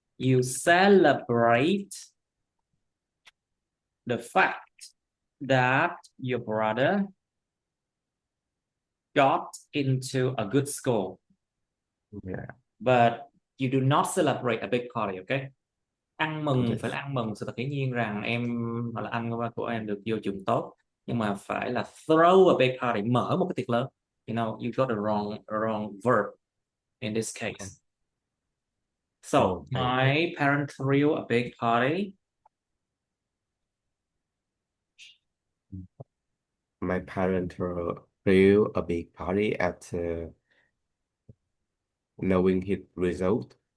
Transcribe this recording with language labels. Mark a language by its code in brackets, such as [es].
[en] You celebrate the fact that your brother got into a good school, yeah, but you do not celebrate a big party, okay? [vi] Ăn mừng phải là [en] yes. [vi] ăn mừng sự thật hiển nhiên rằng em hoặc là anh của em được vô trường tốt, nhưng mà phải là [en] throw a big party, [vi] mở một cái tiệc lớn. [en] You know, you got the wrong verb in this Oh, case. So okay. my parent threw a big party. My parents threw a big party after knowing his result.